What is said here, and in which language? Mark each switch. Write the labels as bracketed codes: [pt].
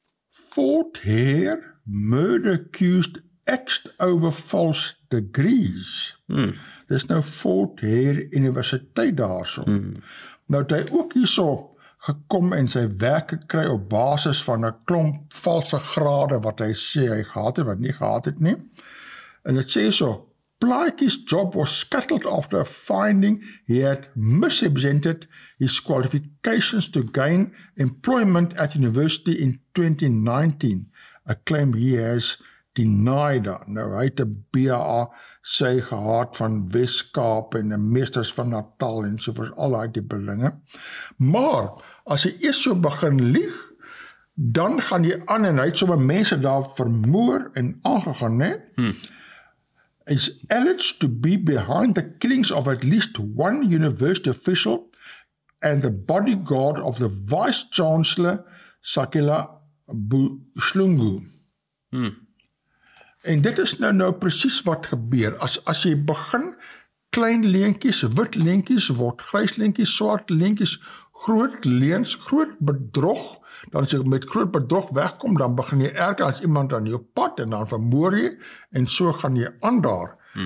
[en] fought here, murder accused axed over false degrees. [af] Dis nou Fort Hare Universiteit daarso. Nou het hy ook hierso gekom en sy werk gekry op basis van 'n klomp valse grade wat hy sê hy gehad het, wat nie gehad het nie. [en] En dit sê so, Plaatje's job was scuttled after finding he had misrepresented his qualifications to gain employment at university in 2019, a claim he has denied. [af] Nou, hy het 'n BA sy gehad van Wes-Kaap en 'n meesters van Natal en so vir al daai tipe dinge. Maar, as hy eers so begin lieg, dan gaan jy aan en hy het sommer mense daar vermoor en aangegaan, né? [en] Is alleged to be behind the killings of at least one university official and the bodyguard of the Vice-Chancellor 𝗔𝗕𝗦𝗔. [af] En dit is nou presies wat gebeur. As jy begin klein leentjies, wit leentjies word grys leentjies, swart leentjies, groot leens, groot bedrog, dan as jy met groot bedrog wegkom, dan begin jy erger as iemand aan jou pad en dan vermoor jy en so gaan jy aan daar.